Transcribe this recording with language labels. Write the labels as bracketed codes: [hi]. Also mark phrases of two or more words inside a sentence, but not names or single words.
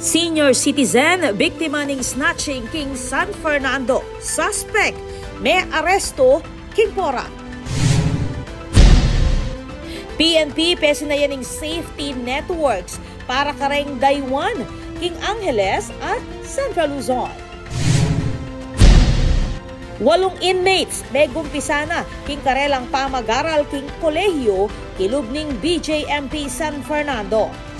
[en] Senior citizen, [pam] biktima ng snatching king San Fernando. Suspect, may aresto, king Porac. PNP pesinayan ng [en] safety networks [pam] para kareng Daywan, King Angeles at Central Luzon. 8 inmates may gumpisa na king karelang pamag-aral king kolehiyo kilubning BJMP San Fernando.